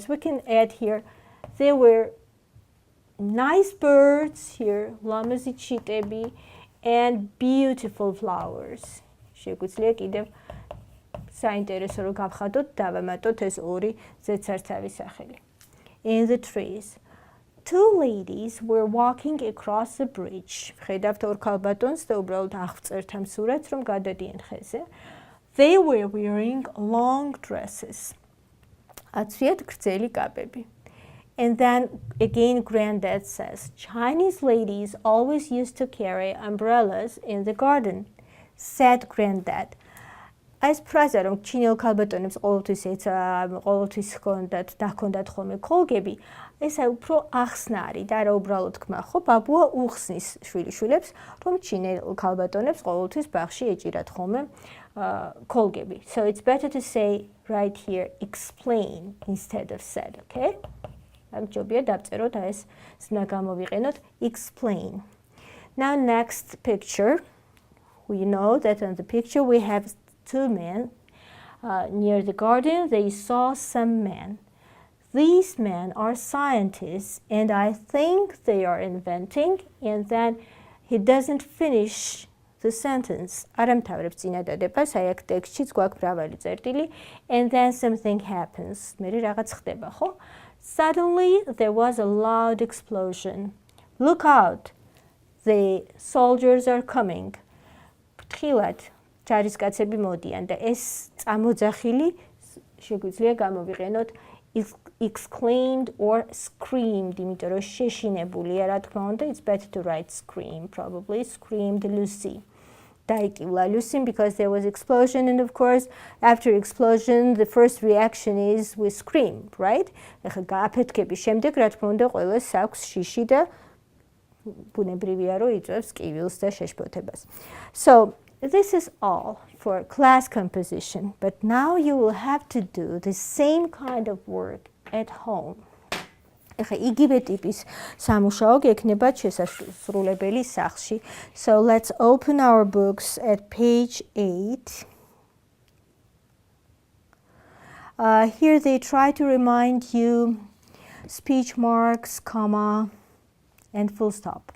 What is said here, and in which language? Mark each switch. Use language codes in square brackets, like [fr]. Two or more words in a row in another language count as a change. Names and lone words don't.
[en] We can add here, there were nice birds here, [ka] ლამაზი ჩიტები [en] and beautiful flowers. [ka] შეგვიძლია კიდევ საინტერესო რომ გავხადოთ, დავამატოთ ეს ორი ზედსართავი სახელი. [en] In the trees. Two ladies were walking across the bridge. [ka] ხედავთ ორ ქალბატონს და უბრალოდ აღწერთ ამ სურათს რომ გადადიან ხეზე. [en] They were wearing long dresses. [ka] აცვიათ გრძელი კაბები. [en] And then again Granddad says, Chinese ladies always used to carry umbrellas in the garden, said Granddad. [ka] ეს ფრაზა რომ ჩინელ ქალბატონებს ყოველთვის ჰქონდათ ხოლმე კოლგები, ესა უფრო ახსნა არის და რა უბრალოდ თქმა, ხო? ბაბუა უხსნის შვილიშვილებს, რომ ჩინელ ქალბატონებს ყოველთვის ბაღში ეჭირათ ხოლმე კოლგები. [en] So it's better to say right here explain instead of said, okay? [ka] ამ ჯობია დავწეროთ ეს ზნა გამოვიყენოთ explain. [en] Now next picture. We know that on the picture we have two men near the garden. They saw some men. These men are scientists and I think they are inventing, and then he doesn't finish the sentence. [ka] არამთავრებს წინადადებას, აი აქ ტექსტშიც გვაქვს მრავალი წერტილი, [en] and then something happens. [ka] მერე რაღაც ხდება, ხო? [en] Suddenly there was a loud explosion. Look out! The soldiers are coming. [ka] ფრთხილად ჯარისკაცები მოდიან და ეს წამოძახილი შეგვიძლია გამოვიყენოთ [en] exclaimed or screamed, [ka] იმიტომ რომ შეშინებულია, რა თქმა უნდა, [en] it's better to write scream, probably screamed Lucy. დაიკივლა Lucy because there was explosion, and of course after explosion the first reaction is we scream, right? [ka] ეხლა გააფეთქების შემდეგ, რა თქმა უნდა, ყველას აქვს შიში და ბუნებრივია რომ იწვევს კივილს და შეშფოთებას. [en] So this is all for class composition, but now you will have to do the same kind of work at home. [ka] ეხლა იგივე ტიპის სამუშაო გექნებათ შესასრულებელი სახლში. [en] So let's open our books at page 8. Here they try to remind you speech marks, comma, and full stop.